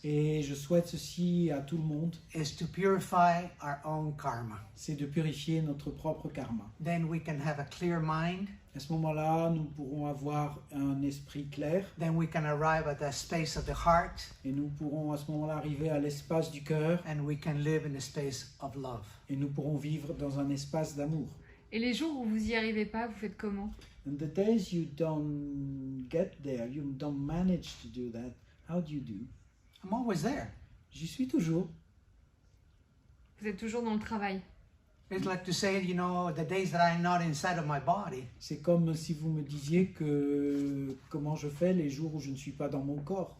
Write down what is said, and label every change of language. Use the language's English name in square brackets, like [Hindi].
[French] et je souhaite ceci à tout le monde, [English] is to purify our own karma. [French] c'est de purifier notre propre karma. [English] Then we can have a clear mind. [French] À ce moment-là, nous pourrons avoir un esprit clair [English] Then we can arrive at the space of the heart, [French] et nous pourrons à ce moment-là arriver à l'espace du cœur [English] and we can live in the space of love. [French] et nous pourrons vivre dans un espace d'amour. Et les jours où vous y arrivez pas, vous faites comment? [English] And the days you don't get there, you don't manage to do that, how do you do? I'm always there. [French] J'y suis toujours. Vous êtes toujours dans le travail. [English] It's like to say, you know, the days that I'm not inside of my body. [French] C'est comme si vous me disiez que comment je fais les jours où je ne suis pas dans mon corps.